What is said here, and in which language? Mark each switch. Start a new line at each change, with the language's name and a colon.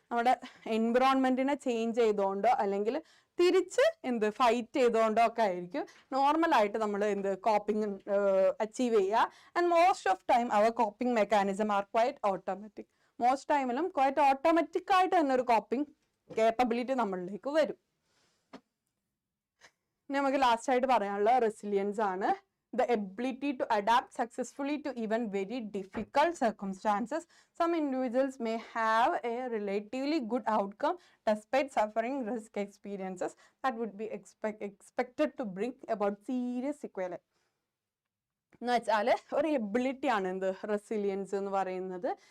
Malayalam: നമ്മുടെ എൻവിറോൺമെന്റിനെ ചേഞ്ച് ചെയ്തുകൊണ്ടോ അല്ലെങ്കിൽ തിരിച്ച് ഫൈറ്റ് ചെയ്തുകൊണ്ടോ ഒക്കെ ആയിരിക്കും നോർമലായിട്ട് നമ്മൾ കോപ്പിംഗ് അച്ചീവ് ചെയ്യുക.
English: And most of time our coping mechanism are quite automatic.
Malayalam: Most ടൈമിലും ക്വൈറ്റ് ഓട്ടോമാറ്റിക് ആയിട്ട് തന്നെ ഒരു കോപ്പിംഗ് കേപ്പബിലിറ്റി നമ്മളിലേക്ക് വരും. നമുക്ക് ലാസ്റ്റ് ആയിട്ട് പറയാനുള്ള റെസിലിയൻസ് ആണ്.
English: The ability to adapt successfully to even very difficult circumstances. Some individuals may have a relatively good outcome despite suffering risk experiences that would be expected to bring about serious sequelae.
Malayalam: എന്ന് വെച്ചാൽ ഒരു ability ആണ് resilience എന്ന് പറയുന്നത്.